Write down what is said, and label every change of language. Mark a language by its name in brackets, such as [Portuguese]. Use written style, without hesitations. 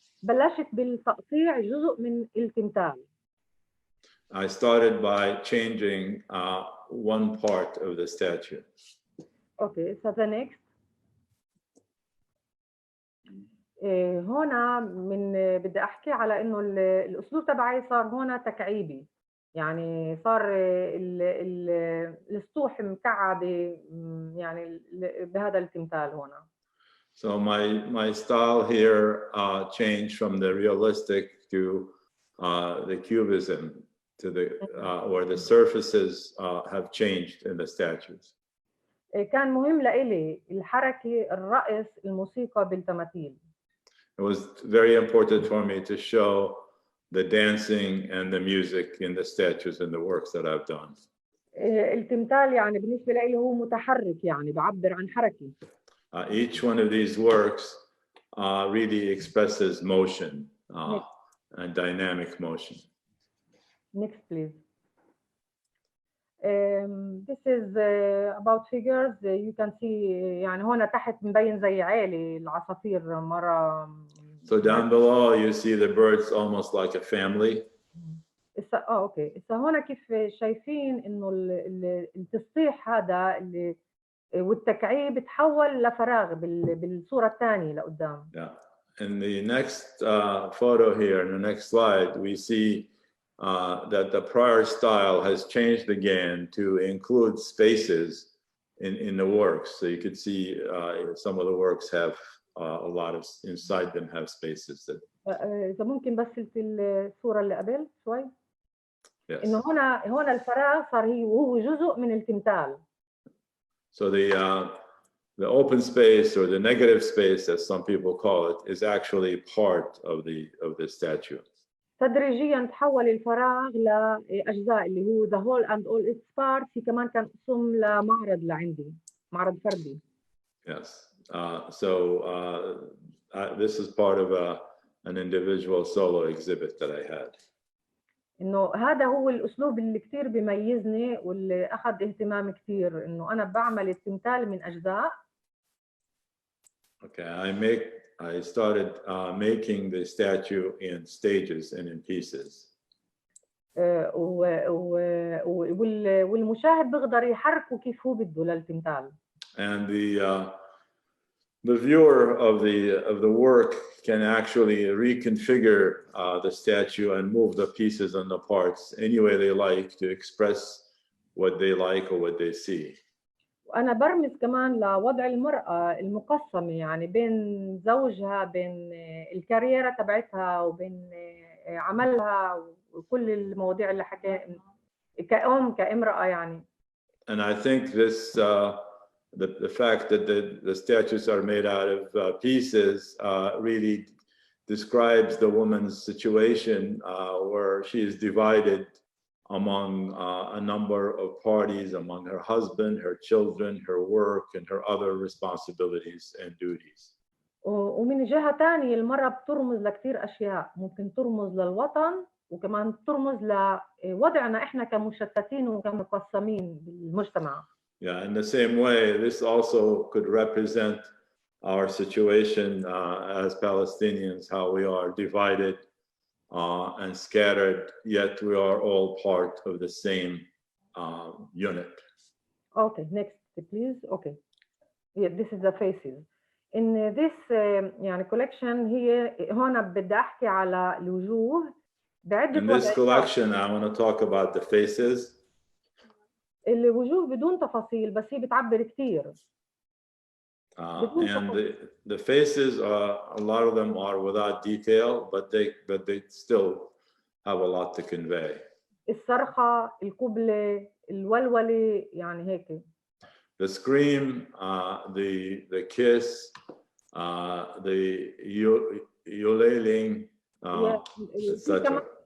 [Arabic] بلشت بالتقطيع جزء من التمثال. [English] I started by changing one part of the statue. Okay, so the next. [Arabic] هنا من بدي احكي على انه الاسلوب تبعي صار هنا تكعيبي، يعني صار السطوح مكعبه يعني بهذا التمثال هنا. [English] So my style here changed from the realistic to the cubism, to the where the surfaces have changed in the statues. [Arabic] كان مهم لإلي الحركة، الرقص، الموسيقى بالتماثيل. [English] It was very important for me to show the dancing and the music in the statues and the works that I've done. [Arabic] التمثال يعني بالنسبة لي هو متحرك، يعني بعبر عن حركة. [English] Each one of these works really expresses motion and dynamic motion. Next, please. This is about figures. You can see [Arabic] يعني هنا تحت مبين زي عيلة العصافير مرة. [English] So down below you see the birds almost like a family. [Arabic] اوكي، هنا كيف شايفين انه التصحيح هذا اللي والتكعيب تحول لفراغ بالصورة الثانية لقدام. [English] Yeah. In the next photo here, in the next slide, we see that the prior style has changed again to include spaces in the works. So you could see some of the works have a lot of, inside them have spaces that. [Arabic] إذا ممكن بس في الصورة اللي قبل شوي. [English] Yes. [Arabic] إنه هنا الفراغ صار هو جزء من التمثال. [English] So the open space or the negative space, as some people call it, is actually part of the statue. [Arabic] تدريجيا تحول الفراغ لأجزاء اللي هو [English] the whole and all its parts. [Arabic] هي كمان كان قسم لمعرض لعندي، معرض فردي. [English] Yes. So this is part of an individual solo exhibit that I had. [Arabic] انه هذا هو الاسلوب اللي كثير بيميزني واللي اخذ اهتمام كثير، انه انا بعمل التمثال من اجزاء. [English] Okay, I started making the statue in stages and in pieces. [Arabic] والمشاهد بيقدر يحركه كيف هو بده للتمثال. [English] And the viewer of the work can actually reconfigure the statue and move the pieces and the parts any way they like to express what they like or what they see. [Arabic] وأنا برمز كمان لوضع المرأة المقسمة، يعني بين زوجها، بين الكاريرة تبعتها، وبين عملها، وكل المواضيع اللي حكينا كأم كامرأة يعني. [English] And I think this the fact that the statues are made out of pieces really describes the woman's situation where she is divided among a number of parties, among her husband, her children, her work, and her other responsibilities and duties. [Arabic] ومن جهة تانية المرأة بترمز لكثير أشياء، ممكن ترمز للوطن وكمان ترمز لوضعنا إحنا كمشتتين وكمقسمين بالمجتمع. [English] Yeah, in the same way, this also could represent our situation as Palestinians, how we are divided and scattered, yet we are all part of the same unit. Okay, next please. Okay, yeah, this is the faces. In this [Arabic] يعني collection هي هون بدي أحكي على الوجوه بعدة. [English] In this collection, I want to talk about the faces. [Arabic] الوجوه بدون تفاصيل بس هي بتعبر كثير. [English] And the faces, a lot of them are without detail, but they still have a lot to convey. [Arabic] الصرخة، القبلة، الولولة، يعني هيك. [English] The scream, the kiss, the yelling, etc.